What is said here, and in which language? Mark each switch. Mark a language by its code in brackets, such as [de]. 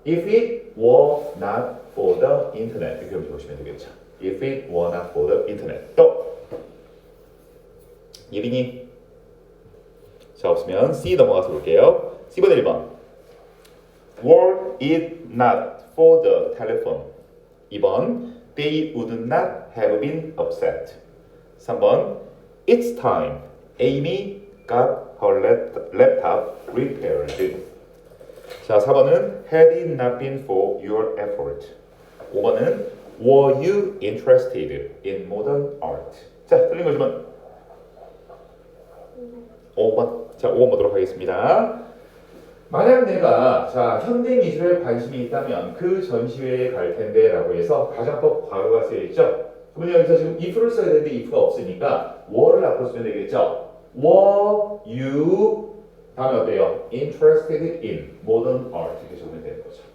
[en] If it were not for the internet 이렇게 보시면 되겠죠. If it were not for the internet. [ko] 또 예빈이 자 없으면 C 넘어가서 볼게요. [en] C번 1번 Were it not for the telephone 2번 They would not have been upset 3번 It's time Amy got her laptop repaired 자 4번은 Had it not been for your effort 5번은 Were you interested in modern art 자 틀린 거 주면 5번 자, 5번 보도록 하겠습니다. [ko] 만약 내가 자 현대 미술에 관심이 있다면 그 전시회에 갈 텐데 라고 해서 가정법 과거가 쓰여있죠. 그러면 여기서 지금 if를 써야 되는데 if가 없으니까 were를 앞으로 쓰면 되겠죠. Were you 다음에 어때요? Interested in modern art 이렇게 적으면 되는 거죠.